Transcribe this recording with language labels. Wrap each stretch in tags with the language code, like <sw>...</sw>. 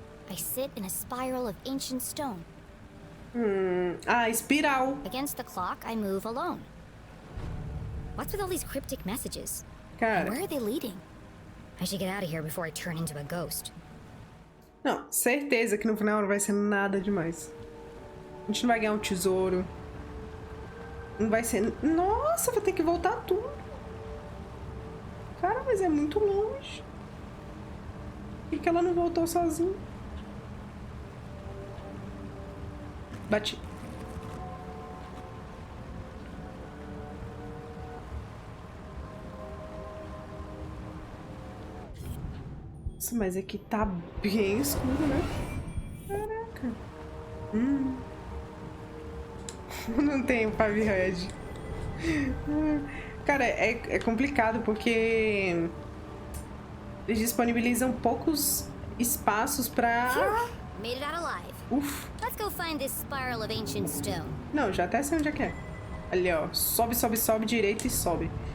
<en>I sit in a spiral of ancient stone.</en> <pt>Espiral.</pt> <en>Against the clock, I move alone. What's with all these cryptic messages?</en> <pt>Cara.</pt> <en>And where are they leading? I should get out of here before I turn into a ghost.</en> <pt>Não, certeza que no final não vai ser nada demais. A gente não vai ganhar um tesouro. Não vai ser... Nossa, vou ter que voltar tudo. Cara, mas é muito longe. Por que ela não voltou sozinha? Bati. Nossa, mas aqui tá bem escuro, né? Caraca. Não tem pave red. Cara, é complicado porque eles disponibilizam poucos espaços pra...</pt> <en>Made it out alive. Uf. Let's go find this spiral of ancient stone.</en> <pt>Não, já até sei onde é que é. Ali, ó. Sobe, direita e sobe.</pt>